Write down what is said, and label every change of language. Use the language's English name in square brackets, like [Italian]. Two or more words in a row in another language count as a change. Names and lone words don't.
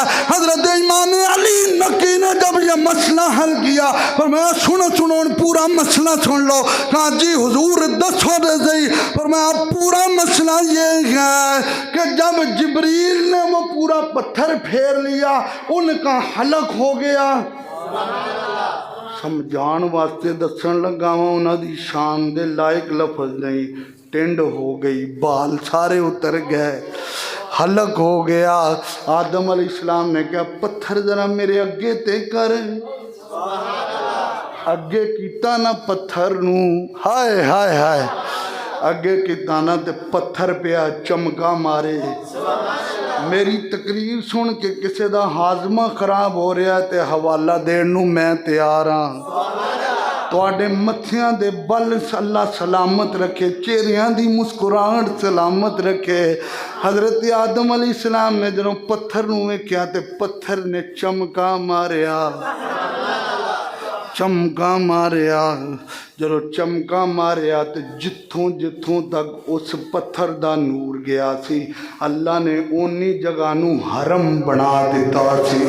[Urdu] حضرت امام علی نکی نے جب یہ مسئلہ حل کیا فرمایا سنو پورا مسئلہ سن لو۔ [Punjabi] کہا جی حضور دسو دے صحیح۔ [Urdu] فرمایا پورا مسئلہ یہ ہے کہ جب جبریل نے وہ پورا پتھر پھیر لیا ان کا حلق ہو گیا، [Punjabi] سمجھان واسطے دسن لگا ہوں انہاں دی شان دے لائق لفظ نہیں، ٹنڈ ہو گئی، بال سارے اتر گئے، حلق ہو گیا۔ آدم علیہ السلام نے کہا پتھر ذرا میرے اگے تے کر، اگے کیتا نا پتھر نو، ہائے ہائے ہائے، اگے کیتا نا تے پتھر پیا چمکا مارے۔ میری تقریر سن کے کسے دا ہاضمہ خراب ہو رہا ہے تے حوالہ دین نو میں تیار ہاں۔ تواڈے متھیاں دے بل اللہ سلامت رکھے، چہریاں دی مسکراہٹ سلامت رکھے۔ حضرت آدم علیہ السلام نے جنہوں پتھر نو ویکھیا تے پتھر نے چمکا ماریا، ਚਮਕਾ ਮਾਰਿਆ। ਜਦੋਂ ਚਮਕਾ ਮਾਰਿਆ ਤੇ ਜਿੱਥੋਂ ਜਿੱਥੋਂ ਤੱਕ ਉਸ ਪੱਥਰ ਦਾ ਨੂਰ ਗਿਆ ਸੀ, ਅੱਲਾ ਨੇ ਓਨੀ ਜਗ੍ਹਾ ਨੂੰ ਹਰਮ ਬਣਾ ਦਿੱਤਾ ਸੀ।